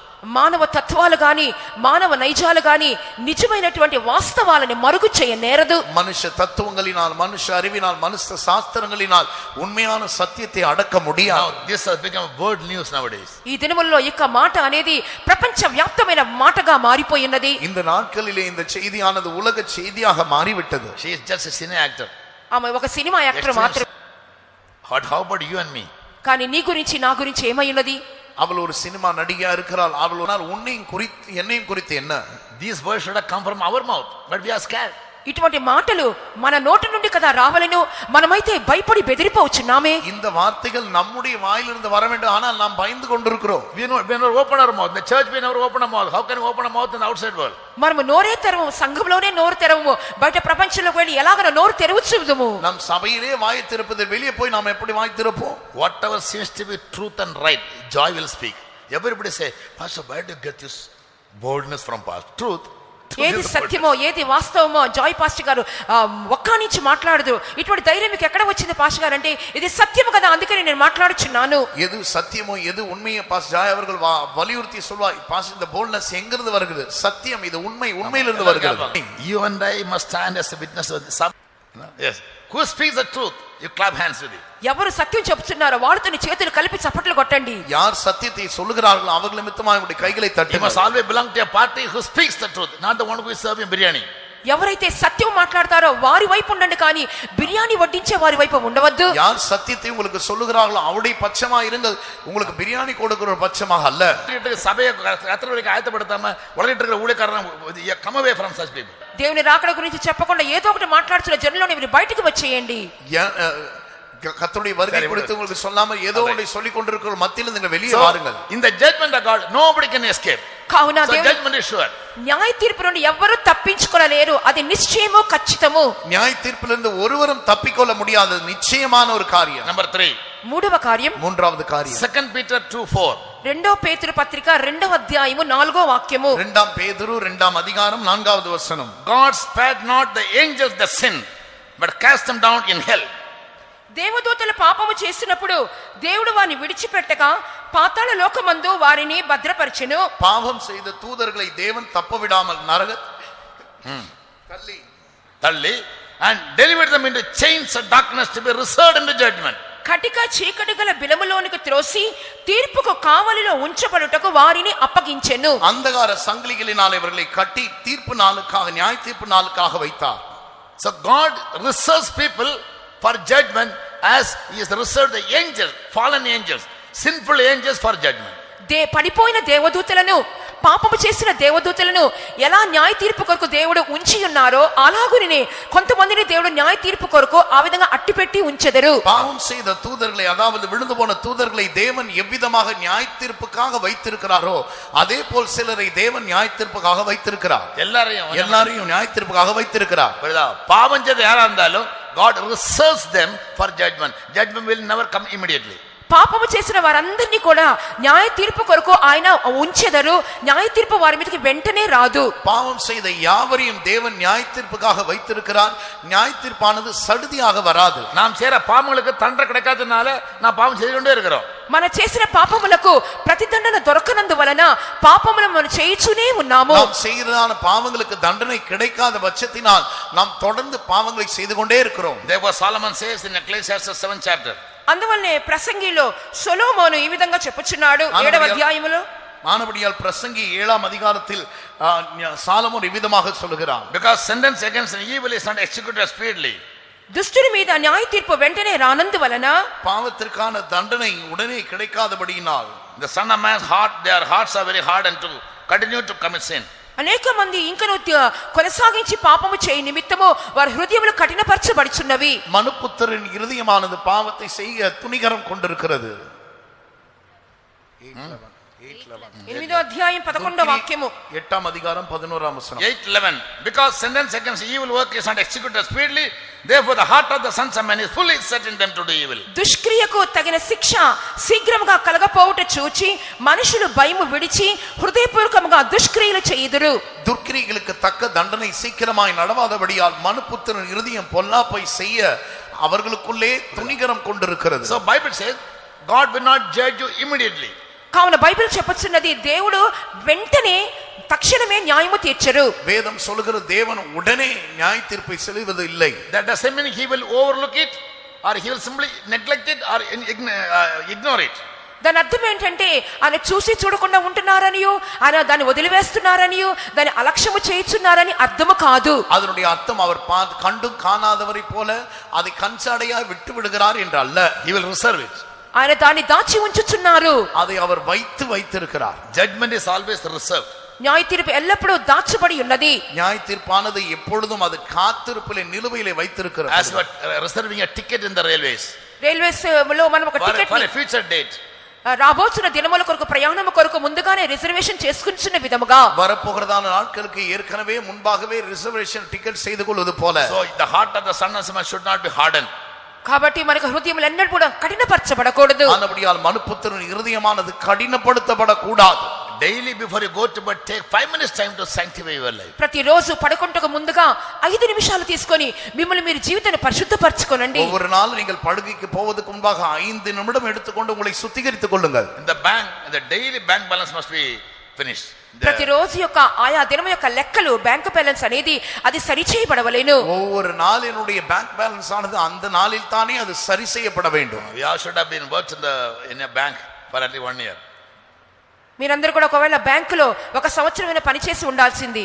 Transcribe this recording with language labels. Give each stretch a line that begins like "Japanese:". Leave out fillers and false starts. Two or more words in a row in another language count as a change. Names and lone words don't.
Telugu: మానవ తత్వాలు గాని మానవ నైజాలు గాని నిజమైనటువంటి వాస్తవాలని మరుగు చేయ నేరదు.
Tamil: மனுஷ தத்துவங்களினால் மனுஷ அறிவினால் மனுஷ சாஸ்திரங்களினால் உண்மையான சத்தியத்தை அடக்க முடியாது.
English: Now this has become world news nowadays.
Telugu: ఈ దినముల్లో ఇక మాట అనేది ప్రపంచ వ్యాప్తమైన మాటగా మారిపోయినది.
Tamil: இந்த நாட்களிலே இந்த செய்தியானது உலக செய்தியாக மாறிவிட்டது.
English: She is just a cine actor.
Telugu: ఆమె ఒక
English: cinema actor
Telugu: మాత్రమే.
English: How about you and me?
Telugu: కానీ నీ గురించి నా గురించి ఏమైనది?
Tamil: அவள் ஒரு சினிமா நடிகையா இருக்கிறாள். அவள் உன்னையும் குறித்து என்னையும் குறித்து என்ன?
English: These words should have come from our mouth, but we are scared.
Telugu: ఇటువంటి మాటలు మన నోటి నుండి కదా రావాలను, మనమైతే భయపడి బెదిరిపోవచ్చున్నామే.
Tamil: இந்த வார்த்தைகள் நம்முடைய வாயிலிருந்து வர வேண்டும், ஆனால் நாம் பயந்து கொண்டிருக்கிறோம்.
English: We never open our mouth. The church we never open our mouth. How can we open our mouth in the outside world?
Telugu: మనము నోరే తెరవము, సంఘంలోనే నోరు తెరవము, బయట ప్రపంచంలోకి వెళ్ళి ఎలాగన నోరు తెరవచ్చుదుము?
Tamil: நம் சபையிலே வாய் திறப்பது, வெளியே போய் நாம் எப்படி வாய் திறப்போம்?
English: Whatever seems to be truth and right, joy will speak. Everybody say, Pastor, where do you get this boldness from? Pastor, truth.
Telugu: ఏది సత్యమో ఏది వాస్తవమో జాయ్ పాస్టర్ గారు ఒక్క నుంచి మాట్లాడదు. ఇటువంటి ధైర్యం మీకు ఎక్కడ వచ్చింది పాస్టర్ గారు అంటే ఇది సత్యము కదా, అందుకని నేను మాట్లాడుచున్నాను.
Tamil: எது சத்தியமோ எது உண்மையோ பாஸ்டர் ஜாய் அவர்கள் வலியுறுத்தி சொல்வார். பாஸ்டர், இந்த போல்ட்னஸ் எங்கிருந்து வருகிறது? சத்தியம், இது உண்மை, உண்மையிலிருந்து வருகிறது.
English: You and I must stand as a witness of this. Yes. Who speaks the truth? You clap hands with it.
Telugu: ఎవరు సత్యం చెప్తున్నారో వాళ్ళతో నీ చేతులు కలిపి చప్పట్లు కొట్టండి.
Tamil: யார் சத்தியத்தை சொல்லுகிறார்களோ அவர்கள் நிமித்தமாக உங்களுடைய கைகளை
English: You
Tamil: தட்டுங்கள்.
English: must always belong to a party who speaks the truth, not the one who is serving biryani.
Telugu: ఎవరైతే సత్యం మాట్లాడతారో వారి వైపు ఉండండి, కానీ బిర్యానీ వడ్డించే వారి వైపు ఉండవద్దు.
Tamil: யார் சத்தியத்தை உங்களுக்கு சொல்லுகிறார்களோ அவருடைய பட்சமா இருங்கள், உங்களுக்கு பிரியாணி கொடுக்கிற ஒரு பட்சமாக அல்ல. சபையை கர்த்தருக்கு ஆயத்தப்படுத்தாம உலகிட்டு இருக்கிற ஊழியக்காரன்
English: come away from such people.
Telugu: దేవుని రాకడ గురించి చెప్పకుండా ఏదో ఒకటి మాట్లాడుతున్న జనంలోని మీరు బయటకు వచ్చేయండి.
Tamil: கர்த்தருடைய வருகை குறித்து உங்களுக்கு சொல்லாம ஏதோ ஒன்றை சொல்லிக் கொண்டிருக்கிற மத்தியில் நீங்கள் வெளியே வாருங்கள்.
English: In the judgment of God nobody can escape.
Telugu: కావున
English: So judgment is sure.
Telugu: న్యాయ తీర్పు నుండి ఎవ్వరూ తప్పించుకోలేరు, అది నిశ్చయము ఖచ్చితము.
Tamil: நியாய தீர்ப்பிலிருந்து ஒருவரும் தப்பிக்கொள்ள முடியாதது நிச்சயமான ஒரு காரியம்.
English: Number 3.
Telugu: మూడవ కార్యం,
Tamil: மூன்றாவது காரியம்
English: 2 Peter 2:4.
Telugu: రెండో పేతురు పత్రిక 2వ అధ్యాయము 4వ వాక్యము.
Tamil: 2 பேதுரு 2 அதிகாரம் 4வது வசனம்.
English: God spared not the angels that sinned, but cast them down in hell.
Telugu: దేవదూతలు పాపము చేసినప్పుడు దేవుడు వారిని విడిచిపెట్టగా పాతాళ లోకమందు వారిని భద్రపరిచెను.
Tamil: பாவம் செய்த தூதர்களை தேவன் தப்ப விடாமல் நரக
English: தள்ளி and delivered them into chains of darkness to be reserved in the judgment.
Telugu: కటిక చీకటి గల బిలములోనికి త్రోసి తీర్పుకు కావలిలో ఉంచబడుటకు వారిని అప్పగించెను.
Tamil: அந்தகார சங்கிலிகளினால் இவர்களை கட்டி தீர்ப்பு நாளுக்காக நியாய தீர்ப்பு நாளுக்காக வைத்தார்.
English: So God reserves people for judgment as he has reserved the angels, fallen angels, sinful angels for judgment.
Telugu: పడిపోయిన దేవదూతలను, పాపము చేసిన దేవదూతలను ఎలా న్యాయ తీర్పు కొరకు దేవుడు ఉంచి ఉన్నారో అలాగునే కొంతమందిని దేవుడు న్యాయ తీర్పు కొరకు ఆ విధంగా అట్టిపెట్టి ఉంచెదరు.
Tamil: பாவம் செய்த தூதர்களை, அதாவது விழுந்து போன தூதர்களை தேவன் எவ்விதமாக நியாய தீர்ப்புக்காக வைத்திருக்கிறாரோ அதே போல் சிலரை தேவன் நியாய தீர்ப்புக்காக வைத்திருக்கிறார். எல்லாரையும் நியாய தீர்ப்புக்காக வைத்திருக்கிறார். பாவம் செய்த யாரா இருந்தாலும்
English: God reserves them for judgment. Judgment will never come immediately.
Telugu: పాపము చేసిన వారందరినీ కూడా న్యాయ తీర్పు కొరకు ఆయన ఉంచెదరు. న్యాయ తీర్పు వారి మీదకి వెంటనే రాదు.
Tamil: பாவம் செய்த யாவரையும் தேவன் நியாய தீர்ப்புக்காக வைத்திருக்கிறார். நியாய தீர்ப்பானது சடுதியாக வராது. நாம் செய்யற பாவங்களுக்கு தண்டனை கிடைக்காதனால நான் பாவம் செய்து கொண்டே இருக்கிறோம்.
Telugu: మన చేసిన పాపములకు ప్రతిదండన దొరకనందువలన పాపములను మనం చేయుచునే ఉన్నాము.
Tamil: நாம் செய்யறதான பாவங்களுக்கு தண்டனை கிடைக்காத பட்சத்தினால் நாம் தொடர்ந்து பாவங்களை செய்து கொண்டே இருக்கிறோம்.
English: Therefore Solomon says in Ecclesiastes 7th chapter.
Telugu: అందువల్లనే ప్రసంగిలో సొలొమోను ఈ విధంగా చెప్పుచున్నాడు 7వ అధ్యాయములో.
Tamil: ஆனபடியால் பிரசங்கி 7ஆம் அதிகாரத்தில் சாலமோன் இவ்விதமாக சொல்கிறார்.
English: Because sentence against an evil is not executed speedily.
Telugu: దుష్టుని మీద న్యాయ తీర్పు వెంటనే రానందువలన
Tamil: பாவத்திற்கான தண்டனை உடனே கிடைக்காதபடியினால்
English: the son of man's heart, their hearts are very hard and to continue to commit sin.
Telugu: అనేక మంది ఇంకను కొనసాగించి పాపము చేయ నిమిత్తము వారి హృదయములు కఠినపరచబడుచున్నవి.
Tamil: மனுபுத்திரன் இருதயமானது பாவத்தை செய்ய துணிகரம் கொண்டிருக்கிறது.
Telugu: 8వ అధ్యాయం 11వ వాక్యము.
Tamil: 8ஆம் அதிகாரம் 11ஆம் வசனம். 8:11.
English: Because sentence against evil work is not executed speedily, therefore the heart of the sons of men is fully set in them to do evil.
Telugu: దుష్క్రియకు తగిన శిక్ష శీఘ్రముగా కలగపోవుట చూచి మనుషులు భయము విడిచి హృదయపూర్వకముగా దుష్క్రియలు చేయుదురు.
Tamil: துர்க்கிரிகளுக்கு தக்க தண்டனை சீக்கிரமாய் நடவாதபடியால் மனுபுத்திரன் இருதயம் பொல்லாப்பை செய்ய அவர்களுக்குள்ளே துணிகரம் கொண்டிருக்கிறது.
English: So Bible says God will not judge you immediately.
Telugu: కావున బైబిల్ చెప్పుచున్నది దేవుడు వెంటనే తక్షణమే న్యాయము తీర్చరు.
Tamil: வேதம் சொல்லுகிற தேவன் உடனே நியாய தீர்ப்பை செலுத்துவது இல்லை.
English: That doesn't mean he will overlook it or he will simply neglect it or ignore it.
Telugu: దాని అర్థం ఏంటంటే ఆయన చూసి చూడకుండా ఉంటున్నారనియో, ఆయన దాన్ని వదిలివేస్తున్నారనియో, దాన్ని అలక్ష్యము చేయుచున్నారని అర్థము కాదు.
Tamil: அதனுடைய அர்த்தம் அவர் கண்டும் காணாதவரை போல அதை கண்சாடையா விட்டு விடுகிறார் என்று அல்ல.
English: He will reserve it.
Telugu: ఆయన దాన్ని దాచి ఉంచుచున్నారు.
Tamil: அதை அவர் வைத்திருக்கிறார்.
English: Judgment is always reserved.
Telugu: న్యాయ తీర్పు ఎల్లప్పుడూ దాచబడి ఉన్నది.
Tamil: நியாய தீர்ப்பானது எப்பொழுதும் அது காத்திருப்பிலே நிலுவையிலே வைத்திருக்கிறது.
English: As you are reserving a ticket in the railways.
Telugu: రైల్వేస్ లో మనం ఒక టికెట్
English: for a future date.
Telugu: రాబోతున్న దినముల కొరకు ప్రయాణము కొరకు ముందుగానే రిజర్వేషన్ చేసుకుంటున్న విధముగా
Tamil: வரப்போகிறதான நாட்களுக்கு ஏற்கனவே முன்பாகவே
English: reservation ticket
Tamil: செய்து கொள்வது போல.
English: So the heart of the son of man should not be hardened.
Telugu: కాబట్టి మనకు హృదయములు ఎన్నడూ కూడా కఠినపరచబడకూడదు.
Tamil: ஆனபடியால் மனுபுத்திரன் இருதயமானது கடினப்படுத்தப்படக்கூடாது.
English: Daily before you go to bed, take 5 minutes time to sanctify your life.
Telugu: ప్రతిరోజు పడుకుంటకు ముందుగా 5 నిమిషాలు తీసుకొని మిమ్మల్ని మీరు జీవితాన్ని పరిశుద్ధపరచుకోనండి.
Tamil: ஒவ்வொரு நாள் நீங்கள் படுக்கைக்கு போவதற்கு முன்பாக 5 நிமிடம் எடுத்துக்கொண்டு உங்களை சுத்திகரித்துக் கொள்ளுங்கள்.
English: In the bank, the daily bank balance must be finished.
Telugu: ప్రతిరోజు యొక్క ఆయా దినం యొక్క లెక్కలు
English: bank balance
Telugu: అనేది అది సరిచేయబడవలెను.
Tamil: ஒவ்வொரு நாளினுடைய
English: bank balance
Tamil: ஆனது அந்த நாளில் தானே அது சரி செய்யப்பட வேண்டும்.
English: We all should have been worked in a bank for at least 1 year.
Telugu: మీరందరూ కూడా ఒకవేళ బ్యాంకులో ఒక సంవత్సరమైన పనిచేసి ఉండాల్సింది.